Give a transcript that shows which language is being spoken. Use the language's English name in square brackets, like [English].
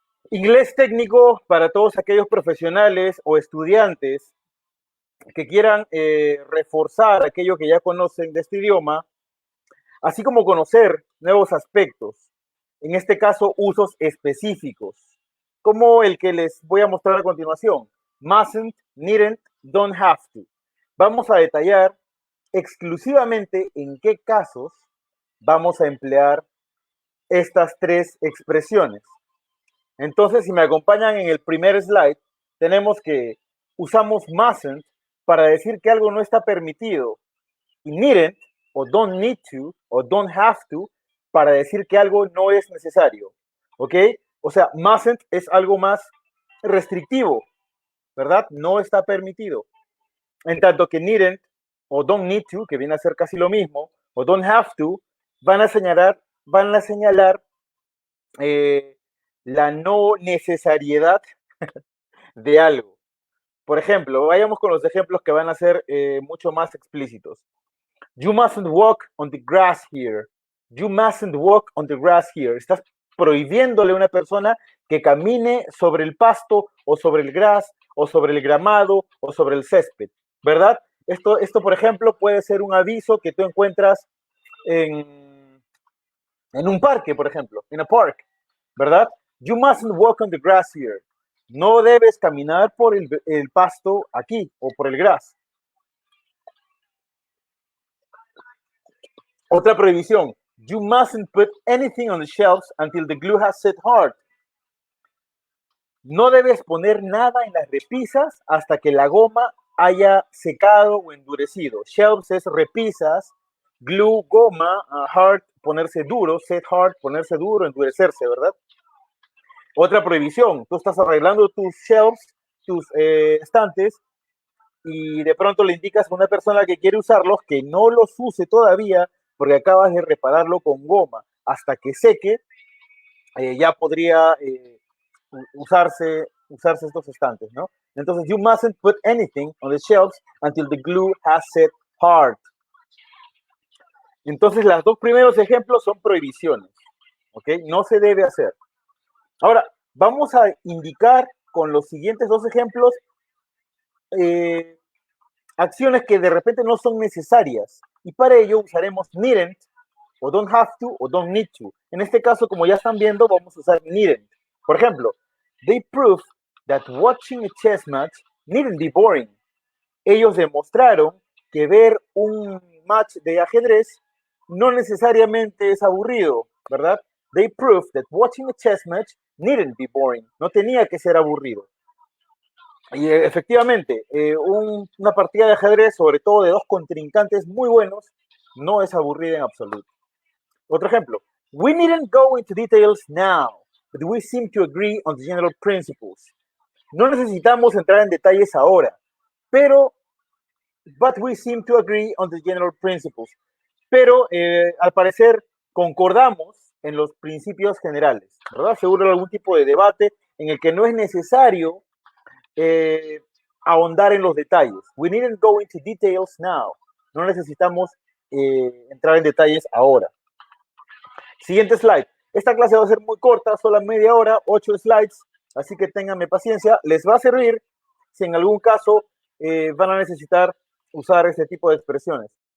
[Spanish] Inglés técnico para todos aquellos profesionales o estudiantes que quieran reforzar aquello que ya conocen de este idioma, así como conocer nuevos aspectos, en este caso usos específicos, como el que les voy a mostrar a continuación. [English] Mustn't, needn't, don't have to. [Spanish] Vamos a detallar exclusivamente en qué casos vamos a emplear estas tres expresiones. Entonces, si me acompañan en el primer slide, tenemos que usamos mustn't para decir que algo no está permitido y needn't o don't need to o don't have to para decir que algo no es necesario. ¿Ok? O sea, mustn't es algo más restrictivo, ¿verdad? No está permitido. En tanto que needn't o don't need to, que viene a ser casi lo mismo, o don't have to, van a señalar eh, la no necesariedad de algo. Por ejemplo, vayamos con los ejemplos que van a ser mucho más explícitos. [English] You mustn't walk on the grass here. You mustn't walk on the grass here. [Spanish] Estás prohibiéndole a una persona que camine sobre el pasto o sobre el gras o sobre el gramado o sobre el césped, ¿verdad? Esto, por ejemplo, puede ser un aviso que tú encuentras en, en un parque, por ejemplo, en [English] a park, [Spanish] ¿verdad? [English] You mustn't walk on the grass here. [Spanish] No debes caminar por el pasto aquí o por el gras. Otra prohibición. [English] You mustn't put anything on the shelves until the glue has set hard. [Spanish] No debes poner nada en las repisas hasta que la goma haya secado o endurecido. Shelves es repisas, glue, goma, hard, ponerse duro, set hard, ponerse duro, endurecerse, ¿verdad? Otra prohibición. Tú estás arreglando tus shelves, tus estantes, y de pronto le indicas a una persona que quiere usarlos que no los use todavía porque acabas de repararlo con goma. Hasta que seque, ya podría usarse estos estantes, ¿no? Entonces, [English] you mustn't put anything on the shelves until the glue has set hard. [Spanish] Entonces, los dos primeros ejemplos son prohibiciones, ¿ok? No se debe hacer. Ahora, vamos a indicar con los siguientes dos ejemplos eh, acciones que de repente no son necesarias y para ello usaremos needn't o don't have to o don't need to. En este caso, como ya están viendo, vamos a usar needn't. Por ejemplo, [English] they proved that watching a chess match needn't be boring. [Spanish] Ellos demostraron que ver un match de ajedrez no necesariamente es aburrido, ¿verdad? [English] They proved that watching a chess match needn't be boring. [Spanish] No tenía que ser aburrido. Y efectivamente, una partida de ajedrez, sobre todo de dos contrincantes muy buenos, no es aburrida en absoluto. Otro ejemplo. [English] We needn't go into details now, but we seem to agree on the general principles. [Spanish] No necesitamos entrar en detalles ahora, pero [English] but we seem to agree on the general principles. [Spanish] Pero al parecer concordamos en los principios generales, ¿verdad? Seguro algún tipo de debate en el que no es necesario ahondar en los detalles. [English] We needn't go into details now. [Spanish] No necesitamos entrar en detalles ahora. Siguiente slide. Esta clase va a ser muy corta, solo media hora, 8 slides, así que ténganme paciencia. Les va a servir si en algún caso van a necesitar usar este tipo de expresiones.